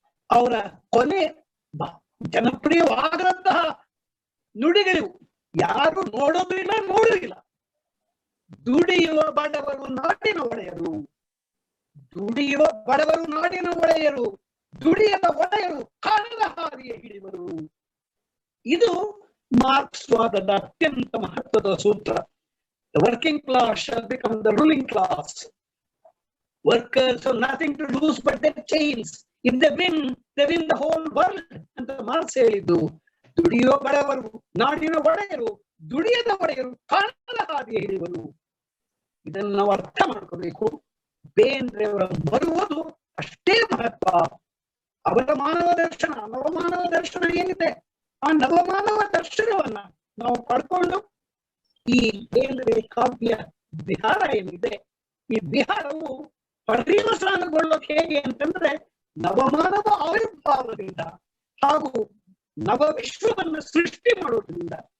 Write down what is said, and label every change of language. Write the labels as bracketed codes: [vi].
[kn] ಅವರ ಕೊನೆ ಜನಪ್ರಿಯವಾದಂತಹ ನುಡಿಗಳು ಯಾರು ನೋಡೋದಿಲ್ಲ, ನೋಡುವುದಿಲ್ಲ. ದುಡಿಯುವ ಬಡವರು ನಾಡಿನ ಒಡೆಯರು, ದುಡಿಯುವ ಬಡವರು ನಾಡಿನ ಒಡೆಯರು, ದುಡಿಯದ ಒಡೆಯರು ಕಾಣದ ಹಾದಿಯ ಹಿಡಿವರು. ಇದು ಮಾರ್ಕ್ಸ್ವಾದದ ಅತ್ಯಂತ ಮಹತ್ವದ ಸೂತ್ರ. [en] The working class shall become the ruling class. Workers have nothing to lose but their chains. If they win the whole world [kn] ಅಂತ ಮಾರ್ಕ್ಸ್ ಹೇಳಿದ್ದು. ದುಡಿಯುವ ಬಡವರು ನಾಡಿನ ಒಡೆಯರು, ದುಡಿಯದ ಒಡೆಯರು ಕಾಣದ ಹಾದಿಯ ಹಿಡಿವರು. ಇದನ್ನು ನಾವು ಅರ್ಥ ಮಾಡ್ಕೋಬೇಕು. ಬೇಂದ್ರೆ ಅವರ ಬರುವುದು ಅಷ್ಟೇ ಮಹತ್ವ. ಅವರ ಮಾನವ ದರ್ಶನ, ನವಮಾನವ ದರ್ಶನ ಏನಿದೆ, ಆ ನವಮಾನವ ದರ್ಶನವನ್ನ ನಾವು ಪಡ್ಕೊಂಡು ಈ ಬೇಂದ್ರೆ ಕಾವ್ಯ ಬಿಹಾರ ಏನಿದೆ, ಈ ಬಿಹಾರವು ಪರಿವಸಾನಗೊಳ್ಳೋಕೆ ಹೇಗೆ ಅಂತಂದ್ರೆ ನವಮಾನವ ಆವಿರ್ಭಾವದಿಂದ ಹಾಗೂ ನವ ವಿಶ್ವವನ್ನು ಸೃಷ್ಟಿ ಮಾಡೋದ್ರಿಂದ.